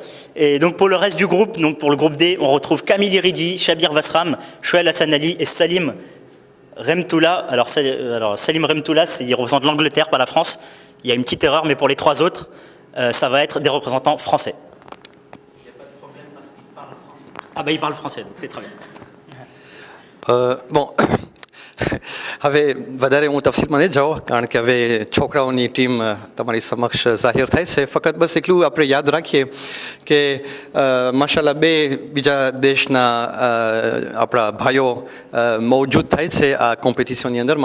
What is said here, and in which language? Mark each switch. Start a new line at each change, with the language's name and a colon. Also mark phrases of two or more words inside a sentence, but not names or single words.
French: Et donc pour le reste du groupe, donc pour le groupe D, on retrouve Kamil Iridi, Shabir Vasram, Shoaib Hassan Ali et Salim Remtoula. Alors Salim Remtoula, il représente l'Angleterre, pas la France. Il y a une petite erreur, mais pour les 3 autres, ça va être des représentants français. Il n'y a pas de problème parce qu'il parle français. Ah bah il parle français, donc c'est très bien. Bon.
Gujarati: હવે વધારે હું તફસીલમાં નહીં જાઉં કારણ કે હવે છોકરાઓની ટીમ તમારી સમક્ષ જાહેર થાય છે. ફક્ત બસ એટલું આપણે યાદ રાખીએ કે માશાલ્લાહ 2 બીજા દેશના આપણા ભાઈઓ મૌજૂદ થાય છે આ કોમ્પિટિશનની અંદરમાં.